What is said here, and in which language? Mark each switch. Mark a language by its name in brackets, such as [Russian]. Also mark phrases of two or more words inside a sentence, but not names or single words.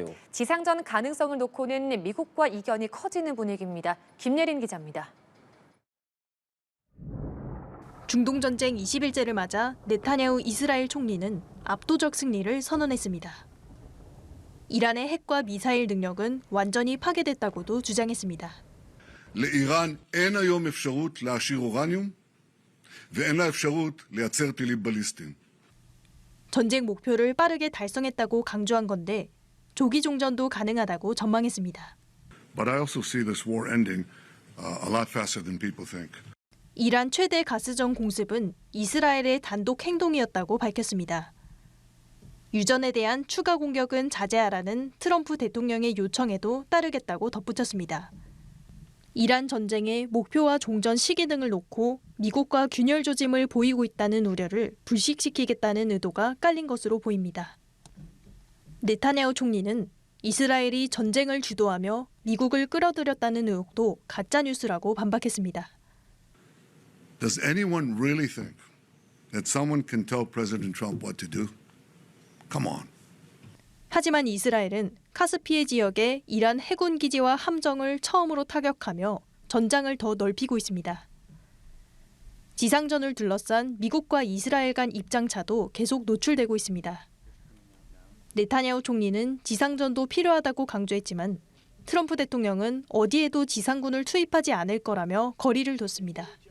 [Korean] 지상전 가능성을 놓고는 미국과 이견이 커지는 분위기입니다. 김예린 기자입니다. 중동전쟁 20일째를 맞아 네타냐후 이스라엘 총리는 압도적 승리를 선언했습니다. 이란의 핵과 미사일 능력은 완전히 파괴됐다고도 주장했습니다. [Hebrew] לאיראן אין היום אפשרות להעשיר אורניום ואין לה אפשרות לייצר טילים בליסטיים. [Korean] 전쟁 목표를 빠르게 달성했다고 강조한 건데 조기 종전도 가능하다고 전망했습니다. [English] But I also see this war ending a lot faster than people think. [Korean] 이란 최대 가스정 공습은 이스라엘의 단독 행동이었다고 밝혔습니다. 유전에 대한 추가 공격은 자제하라는 트럼프 대통령의 요청에도 따르겠다고 덧붙였습니다. 이란 전쟁의 목표와 종전 시기 등을 놓고 미국과 균열 조짐을 보이고 있다는 우려를 불식시키겠다는 의도가 깔린 것으로 보입니다. 네타냐후 총리는 이스라엘이 전쟁을 주도하며 미국을 끌어들였다는 의혹도 가짜뉴스라고 반박했습니다. [English] Does anyone really think that someone can tell President Trump what to do? Come on. [Korean] 하지만 이스라엘은 카스피해 지역의 이란 해군 기지와 함정을 처음으로 타격하며 전장을 더 넓히고 있습니다. 지상전을 둘러싼 미국과 이스라엘 간 입장차도 계속 노출되고 있습니다. 네타냐후 총리는 지상전도 필요하다고 강조했지만 트럼프 대통령은 어디에도 지상군을 투입하지 않을 거라며 거리를 뒀습니다.